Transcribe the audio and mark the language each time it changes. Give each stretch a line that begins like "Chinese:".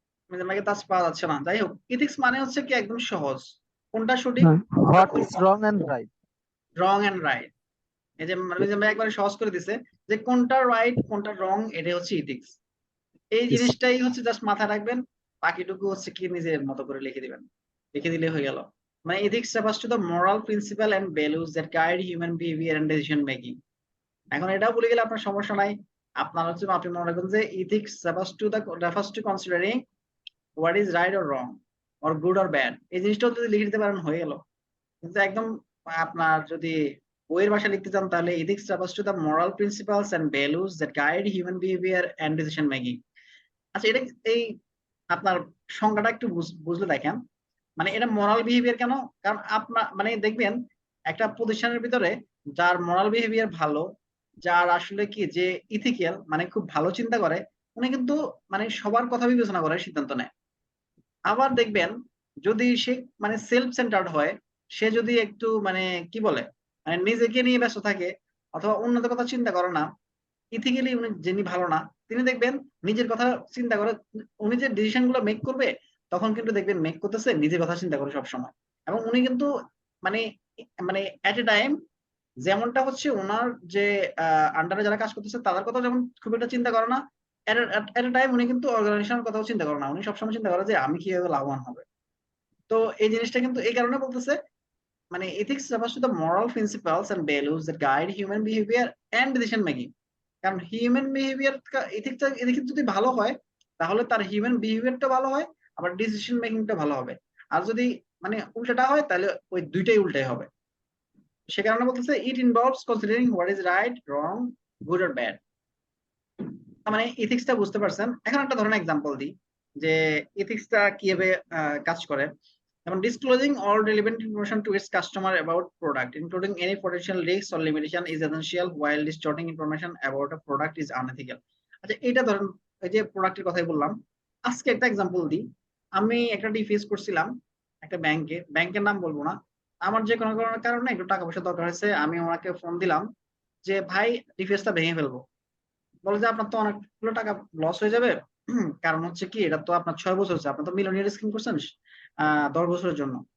Bangla: মিজান ভাইকে টাচ পাওয়া যাচ্ছে না। যাই হোক, ইথিক্স মানে হচ্ছে কি একদম সহজ, কোনটা সঠিক,
English: What is wrong and right. Wrong and right.
Bangla: এই যে মিজান ভাই একবারে সহজ করে দিছে যে কোনটা রাইট কোনটা রং, এটা হচ্ছে ইথিক্স। এই জিনিসটাই হচ্ছে জাস্ট মাথায় রাখবেন, বাকিটুকু হচ্ছে কি নিজের মতো করে লিখে দিবেন, লিখে দিলে হয়ে গেল। মানে
English: ethics refers to the moral principle and values that guide human behavior and decision making.
Bangla: এখন এটাও বলে গেলে আপনার সমস্যা নাই। আপনার হচ্ছে আপনি মনে রাখবেন যে
English: ethics refers to considering what is right or wrong or good or bad,
Bangla: এই জিনিসটাও যদি লিখে দিতে পারেন হয়ে গেল। কিন্তু একদম আপনার যদি বইয়ের ভাষা লিখতে চান তাহলে
English: ethics refers to the moral principles and values that guide human behavior and decision making.
Bangla: আচ্ছা, এটা এই আপনার সংজ্ঞাটা একটু বুঝলে দেখেন, মানে এটা মোরাল বিহেভিয়ার কেন? কারণ আপনার মানে দেখবেন একটা প্রতিষ্ঠানের ভিতরে যার মোরাল বিহেভিয়ার ভালো, যার আসলে কি যে ইথিক্যাল মানে খুব ভালো চিন্তা করে, উনি কিন্তু মানে সবার কথা বিবেচনা করে সিদ্ধান্ত নেয়। আবার দেখবেন যদি সে মানে সেলফ সেন্টার্ড হয়, সে যদি একটু মানে কি বলে মানে নিজেকে নিয়ে ব্যস্ত থাকে, অথবা অন্যদের কথা চিন্তা করে না, ইথিক্যালি উনি যিনি ভালো না, তিনি দেখবেন নিজের কথা চিন্তা করে, উনি যে ডিসিশন গুলো মেক করবে তখন কিন্তু দেখবেন মেক করতেছে নিজের কথা চিন্তা করে সবসময়। এবং উনি কিন্তু মানে মানে এট এ টাইম যেমনটা হচ্ছে ওনার যে আন্ডারে যারা কাজ করতেছে তাদের কথা যেমন খুব একটা চিন্তা করে না, এট এ টাইম উনি কিন্তু অর্গানাইজেশনের কথাও চিন্তা করে না, উনি সবসময় চিন্তা করে যে আমি কিভাবে লাভবান হবে। তো এই জিনিসটা কিন্তু এই কারণে বলতেছে মানে
English: ethics refers to the moral principles and values that guide human behavior and decision making.
Bangla: কারণ হিউম্যান বিহেভিয়ার এথিক্সটা এদিকে যদি ভালো হয় তাহলে তার হিউম্যান বিহেভিয়ারটা ভালো হয়, আবার ডিসিশন মেকিংটা ভালো হবে। আর যদি মানে উল্টাটা হয় তাহলে ওই দুইটাই উল্টাই হবে। সে কারণে বলতেছে
English: It involves considering what is right, wrong, good or bad.
Bangla: মানে এথিক্সটা বুঝতে পারছেন। এখন একটা ধরনের এক্সাম্পল দিই যে এথিক্সটা কিভাবে কাজ করে। যেমন
English: disclosing all relevant information to its customer about product, including any potential risks or limitation, is essential, while distorting information about a product is unethical.
Bangla: আচ্ছা, এটা ধরেন এই যে প্রোডাক্টের কথাই বললাম, আজকে একটা এক্সাম্পল দিই। আমি একটা ডিফেস করছিলাম একটা ব্যাংকের নাম বলবো না। আমার যে কোনো কারণে একটু টাকা পয়সা দরকার হয়েছে, আমি ওনাকে ফোন দিলাম যে ভাই ডিফেসটা ভেঙে ফেলবো। বলে যে আপনার তো অনেকগুলো টাকা লস হয়ে যাবে, কারণ হচ্ছে কি এটা তো আপনার 6 বছর হচ্ছে, আপনি তো মিলিয়নিয়ার স্কিম করছেন 10 বছরের জন্য।